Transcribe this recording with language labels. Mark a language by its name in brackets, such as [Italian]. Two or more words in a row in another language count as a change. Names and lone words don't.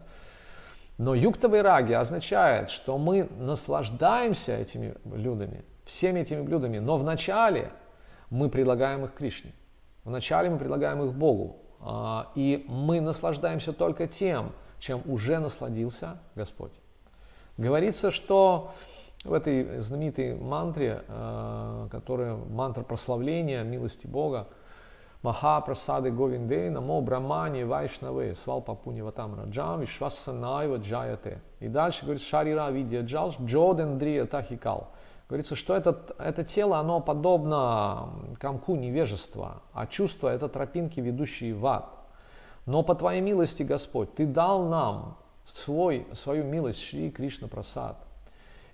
[Russian] Но [Sanskrit] युक्त वैराग्य [Russian] означает, что мы наслаждаемся этими блюдами, всеми этими блюдами, но вначале мы предлагаем их Кришне, вначале мы предлагаем их Богу, и мы наслаждаемся только тем, чем уже насладился Господь. Говорится, что в этой знаменитой мантре, которая мантра прославления милости Бога, [Sanskrit] महा प्रसादे गोविन्दे नाम्नि ब्रह्मणि वैष्णवे स्वल्प पुण्यवताम् राजन् विश्वासो नैव जायते. [Russian] И дальше говорит, [Bangla] শরীর বিদ্যা জাল জড়েন্দ্রিয় তাহে কাল. [Russian] Говорится, что это тело, оно подобно комку невежества, а чувства – это тропинки, ведущие в ад. Но по Твоей милости, Господь, Ты дал нам свою милость, Шри Кришна Прасад.